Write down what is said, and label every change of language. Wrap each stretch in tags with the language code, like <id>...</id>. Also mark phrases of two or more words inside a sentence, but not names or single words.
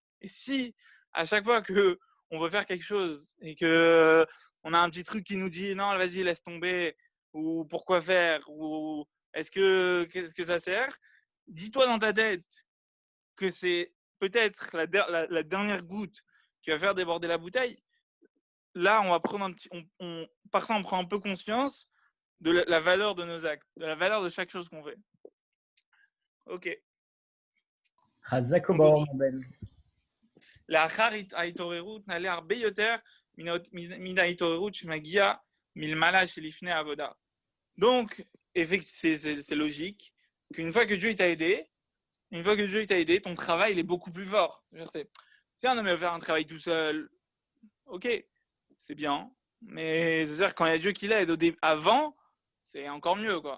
<fr>Et si, à chaque fois que on veut faire quelque chose et que on a un petit truc qui nous dit non, vas-y, laisse tomber, ou pourquoi faire, ou qu'est-ce que ça sert, dis-toi dans ta tête que c'est peut-être la dernière goutte qui va faire déborder la bouteille. Là, on va prendre par ça, on prend un peu conscience de la valeur de nos actes, de la valeur de chaque chose qu'on fait. Ok.</fr> <he>חזק וברוך בן. לאחר ההתעוררות נעלה הרבה יותר מן ההתעוררות שמגיע מלמעלה שלפני העבודה.</he> <fr>Donc, c'est logique qu'une fois que Dieu t'a aidé, ton travail il est beaucoup plus fort. Si un homme veut faire un travail tout seul, ok, c'est bien, mais c'est-à-dire quand il y a Dieu qui l'aide avant, c'est encore mieux, quoi.</fr>